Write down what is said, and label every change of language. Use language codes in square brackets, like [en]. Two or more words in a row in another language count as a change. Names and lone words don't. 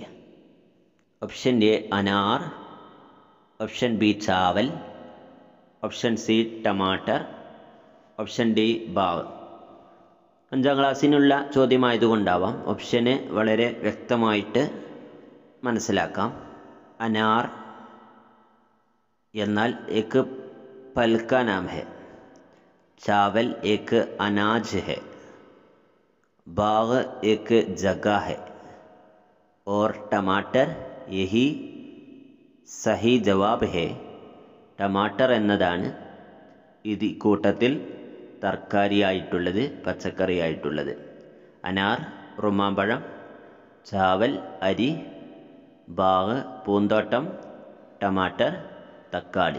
[en] option A [ml] അനാർ, [en] option B [ml] ചാവൽ, [en] option C [ml] ടമാട്ടർ, [en] option D [ml] ബാവ്. 5ാം ക്ലാസ്സിനുള്ള ചോദ്യമായതുകൊണ്ടാവാം ഓപ്ഷന് വളരെ വ്യക്തമായിട്ട് മനസ്സിലാക്കാം. [hi] അനാർ എന്നാൽ एक फल का नाम है, चावल एक अनाज है, बाग एक जगह है और टमाटर यही सही जवाब है. [ml] ടമാട്ടർ എന്നതാണ് ഇത് കൂട്ടത്തിൽ തർക്കാരിയായിട്ടുള്ളത്, പച്ചക്കറിയായിട്ടുള്ളത്. അനാർ റുമാമ്പഴം, ചാവൽ അരി, ബാഗ് പൂന്തോട്ടം, ടമാട്ടർ തക്കാളി.